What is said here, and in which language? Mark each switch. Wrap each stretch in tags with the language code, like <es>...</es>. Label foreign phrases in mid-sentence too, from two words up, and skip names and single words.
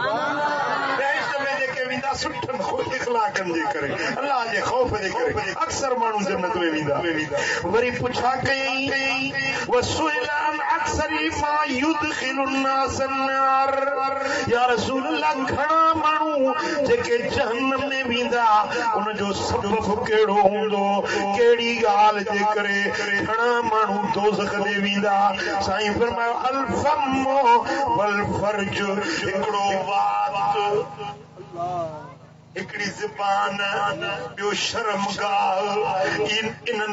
<sd>जेके वेंदा सुठनि इख़लाक़नि जे करे अल्लाह जे ख़ौफ़ जे करे अक्सर माण्हू जन्नत में वेंदा वरी पुछा कयईं</sd> <ar>وسئل عن أكثر ما يدخل الناس النار يا رسول الله</ar> <sd>घणा माण्हू जेके जहन्नम में वेंदा उन जो सबब कहिड़ो हूंदो कहिड़ी ॻाल्हि जे करे घणा माण्हू दोज़ख में वेंदा साईं फरमायो</sd> <ar>الفم والفرج</ar> <sd>हिकिड़ो वात हिकिड़ी ज़बान ॿियो शर्मगाह इन्हनि</sd>